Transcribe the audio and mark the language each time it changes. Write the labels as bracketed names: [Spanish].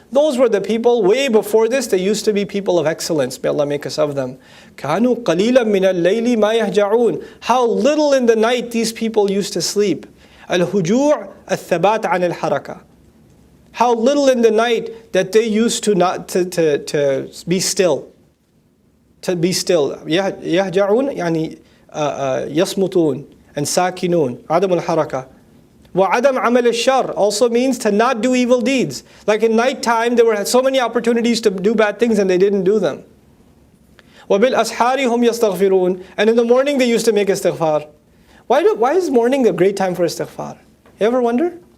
[English] Those were the people, way before this, they used to be people of excellence. May Allah make us of them. [Arabic] كَانُوا قَلِيلًا مِنَ اللَّيْلِ مَا يَهْجَعُونَ. [English] How little in the night these people used to sleep. [Arabic] الْهُجُوع الثَّبَاتِ عَنِ الْحَرَكَةِ. [English] How little in the night that they used to not to be still. To be still. [Arabic] يهجعون يعني يصمتون and sakinun. عدم الحركة. وعدم عمل الشر [English] also means to not do evil deeds. Like in night time, there were so many opportunities to do bad things and they didn't do them. [Arabic] وبالأسحار هم يستغفرون. [English] And in the morning they used to make istighfar. Why is morning a great time for istighfar? You ever wonder?